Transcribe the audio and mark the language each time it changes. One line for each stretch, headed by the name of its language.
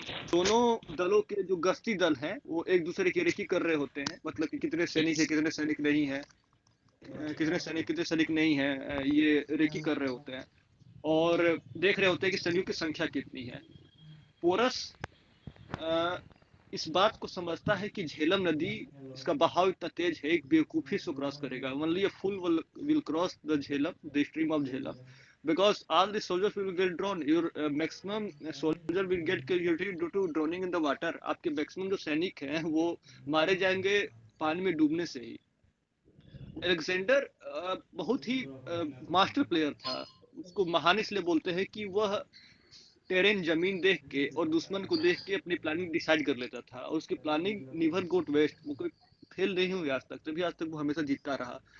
Hindi: दोनों दलों के जो गश्ती दल हैं वो एक दूसरे की रेकी कर रहे होते हैं, मतलब कि कितने सैनिक है, कितने सैनिक नहीं है, कितने सैनिक नहीं है, ये रेकी कर रहे होते हैं और देख रहे होते हैं कि सैनिकों की संख्या कितनी है। पोरस इस बात को समझता है कि झेलम नदी, इसका बहाव इतना तेज है, एक बेवकूफी से क्रॉस करेगा।
English: Only a fool will cross the Jhelum, the stream of Jhelum, because all the soldiers will get drowned. Your maximum soldier will get killed due to drowning in the water.
Hindi: आपके मैक्सिमम जो सैनिक हैं वो मारे जाएंगे पानी में डूबने से ही। अलेक्जेंडर बहुत ही मास्टर प्लेयर था। उसको महान इसलिए बोलते हैं कि वह टेरेन जमीन देख के और दुश्मन को देख के अपनी प्लानिंग डिसाइड कर लेता था और उसकी प्लानिंग
English: never got waste,
Hindi: वो कोई फेल नहीं हुई आज तक, तभी आज तक वो हमेशा जीतता रहा।